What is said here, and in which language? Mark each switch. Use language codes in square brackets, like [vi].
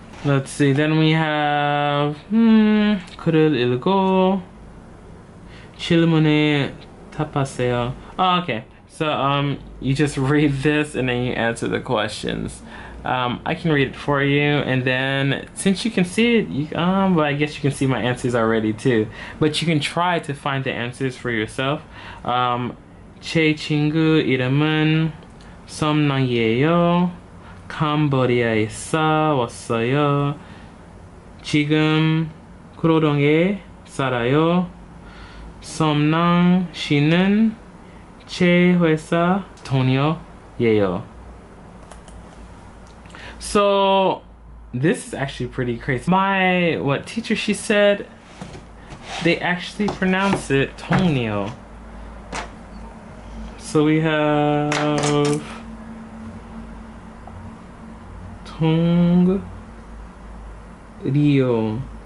[en] Let's see, then we have [ko] 글을 읽고 질문에 답하세요. [en] Oh, okay. So you just read this and then you answer the questions. I can read it for you, and then since you can see it, well, I guess you can see my answers already too. But you can try to find the answers for yourself. [ko] 제 친구 이름은 썸낭이에요. 캄보디아에서 왔어요. 지금 구로동에 살아요. 썸낭 씨는 제 회사 동료예요. [en] So this is actually pretty crazy. My teacher, she said they actually pronounce it 동료. So we have Tong Rio.